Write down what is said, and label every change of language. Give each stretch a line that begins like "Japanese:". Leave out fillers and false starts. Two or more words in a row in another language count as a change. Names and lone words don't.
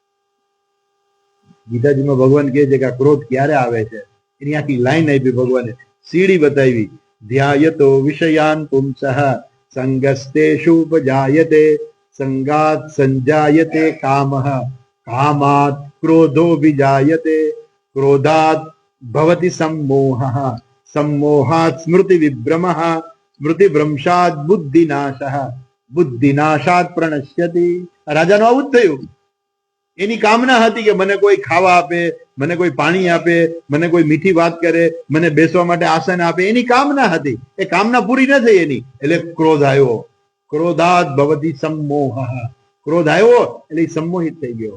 Gujarati: ગીતાજીમાં ભગવાન કહે છે કે આ ક્રોધ ક્યારે આવે છે, એની આખી લાઈન આપી ભગવાને, સીડી બતાવી.
Sanskrit: ધ્યાયતો વિષયાન પુંસઃ સંગસ્તેષુ ઉપજાયતે સંગાત સંજાયતે કામઃ કામાત ક્રોધો વિજાયતે ક્રોધાત ભવતિ सम्मोहः सम्मोहात् स्मृति विभ्रमः स्मृति भ्रंशात् बुद्धिनाशः बुद्धिनाशात् प्रणश्यति.
Gujarati: રાજાનું આવું જ થયું. એની કામના હતી કે મને કોઈ ખાવા આપે, મને કોઈ પાણી આપે, મને કોઈ મીઠી વાત કરે, મને બેસવા માટે આસન આપે. એની કામના હતી. એ કામના પૂરી ન થઈ એની, એટલે ક્રોધ આવ્યો.
Sanskrit: ક્રોધાત ભવતિ सम्मोहः.
Gujarati: ક્રોધ આવ્યો એટલે સંમોહિત થઈ ગયો.